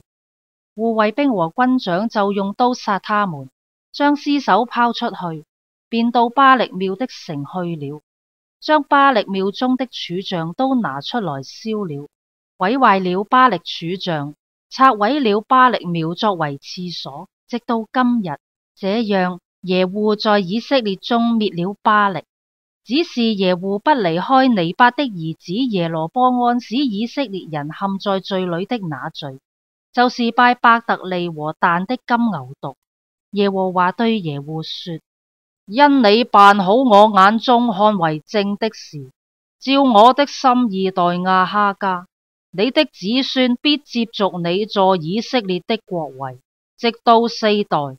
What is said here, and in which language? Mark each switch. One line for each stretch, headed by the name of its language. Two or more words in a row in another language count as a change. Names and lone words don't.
Chinese: 護衛兵和軍長就用刀殺他們，將屍首拋出去，便到巴力廟的城去了，將巴力廟中的柱像都拿出來燒了，毀壞了巴力柱像，拆毀了巴力廟作為廁所，直到今日。這樣耶戶在以色列中滅了巴力。只是耶戶不離開尼八的兒子耶羅波安使以色列人陷在罪裏的那罪，就是拜伯特利和但的金牛犢。耶和華對耶戶說：因你辦好我眼中看為正的事，照我的心意待亞哈家，你的子孫必接續你坐以色列的國位，直到4代。